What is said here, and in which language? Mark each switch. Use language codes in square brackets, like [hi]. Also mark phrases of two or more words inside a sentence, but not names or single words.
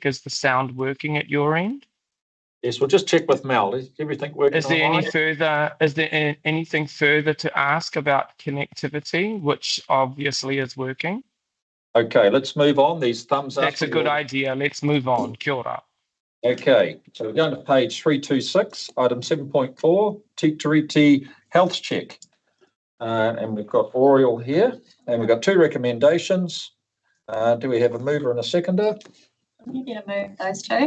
[en] Is the sound working at your end? Yes, we'll just check with Mel. Is everything working? Is there anything further to ask about connectivity, which obviously is working? Okay, let's move on. These thumbs up. That's a good idea. Let's move on. [mi] Kia ora. [en] Okay, so we're going to page 326, item 7.4, Te Tiriti health check. And we've got Oriel here, and we've got 2 recommendations. Do we have a mover and a seconder? You need to move those 2.